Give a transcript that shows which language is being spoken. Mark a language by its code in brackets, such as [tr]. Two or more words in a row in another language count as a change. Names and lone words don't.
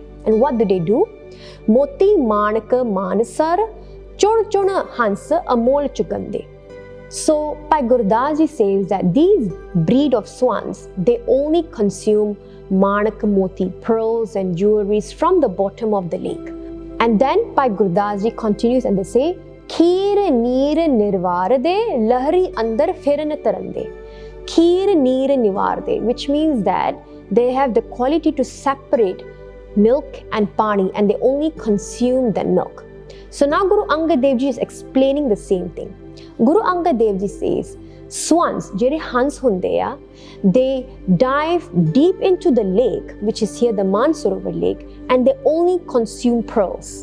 [en] And what do? [pa] ਮੋਤੀ ਮਾਣਕ ਮਾਨਸਰ ਚੁਣ ਚੁਣ ਹੰਸ ਅਮੋਲ ਚੁਗੰਦੇ. [en] So Bhai Gurdas Ji says that these breed of swans, they only consume [pa] ਮਾਣਕ ਮੋਤੀ, [en] pearls and jewelries from the bottom of the lake. And then Bhai Gurdas Ji continues and they say, [pa] ਖੀਰ ਨੀਰ ਨਿਰਵਾਰਦੇ ਲਹਰੀ ਅੰਦਰ ਫਿਰਨ ਤਰੰਦੇ. ਖੀਰ ਨੀਰ ਨਿਰਵਾਰਦੇ, [en] which means that they have the quality to separate milk and pani, and they only consume that milk. So now Guru Angad Dev Ji is explaining the same thing. Guru Angad Dev Ji says, swans, [pa] ਜਿਹੜੇ ਹੰਸ ਹੁੰਦੇ, [en] they dive deep into the lake, which is here the Mansarovar lake, and they only consume pearls.